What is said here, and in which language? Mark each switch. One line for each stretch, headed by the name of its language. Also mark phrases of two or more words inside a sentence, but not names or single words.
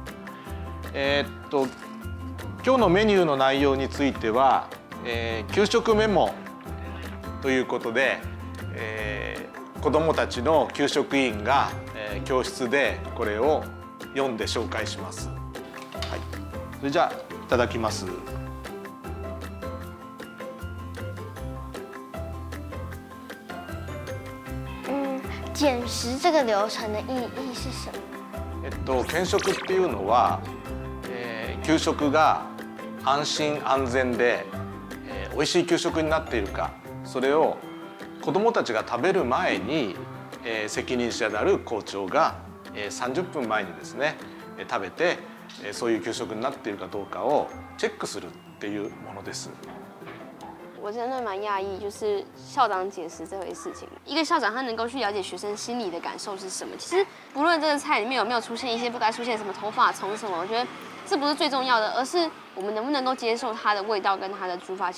Japanese: 今日のメニューの内容については、給食メモということで、子どもたちの給食委員が、教室でこれを読んで紹介します。はい、それじゃあいただきます。
Chinese: 減食这个流程的意义是什么？
Japanese: 減食っていうのは、給食が安心安全で、美味しい給食になっているか、それを子どもたちが食べる前に、責任者である校長が、30分前にですね食べて、そういう給食になっているかどうかをチェックするっていうものです。
Chinese: 我真的蛮讶异，就是校长解释这回事情。一个校长他能够去了解学生心里的感受是什么，其实不论这个菜里面有没有出现一些不该出现什么头发虫什么，我觉得这不是最重要的，而是我们能不能够接受它的味道跟它的煮法。